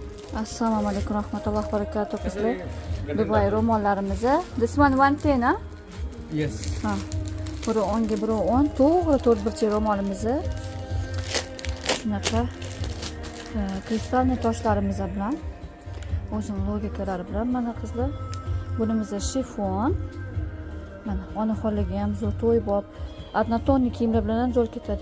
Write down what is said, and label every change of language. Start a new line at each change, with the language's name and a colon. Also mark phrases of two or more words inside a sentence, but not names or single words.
Arabic: السلام عليكم رحمة الله و بركاته qizlar.
Uzbek: Dubai ro'mollarimiz.
English: This one 110, huh? Yes.
Uzbek: Ha. Biri 10 ga biri 10. To'g'ri 4 burchak ro'molimiz. Shunaqa kristalniy toshlarimiz bilan o'zining logikalari bilan mana qizlar. Bunimiz shifon. Mana onaxonlarga ham zo'r to'ybob, однотонный kiyimlar bilan ham zo'r ketadi.